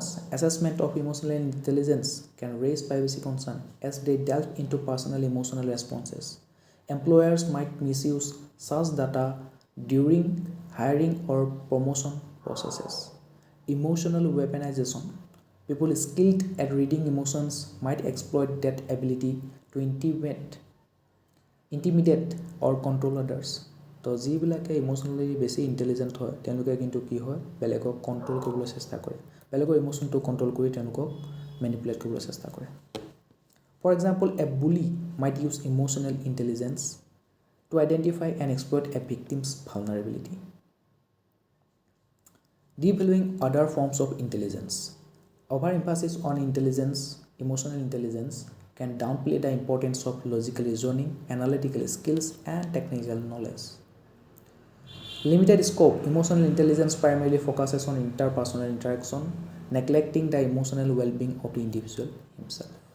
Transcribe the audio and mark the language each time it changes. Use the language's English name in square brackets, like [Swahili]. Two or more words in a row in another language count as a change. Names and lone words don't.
[English] Assessment of emotional intelligence can raise privacy concerns as they delve into personal emotional responses. Employers might misuse such data during hiring or promotion processes. Emotional weaponization. People skilled at reading emotions might exploit that ability to intimidate or control others. [Assamese] তো যিবিলাকে ইমোশনালি বেছি ইন্টেলিজেন্ট হয় তেওঁলোকে কিন্তু কি হয় বেলেগক কন্ট্ৰোল কৰিবলৈ চেষ্টা কৰে বেলেগৰ ইমোশনটো কন্ট্ৰোল কৰি তেওঁলোকক ম্যানিপুলেট কৰিবলৈ চেষ্টা কৰে [English] for example a bully might use emotional intelligence to identify and exploit a victim's vulnerability devaluing other forms of intelligence overemphasis on intelligence emotional intelligence can downplay the importance of logical reasoning analytical skills and technical knowledge Limited scope, emotional intelligence primarily focuses on interpersonal interaction, neglecting the emotional well-being of the individual himself.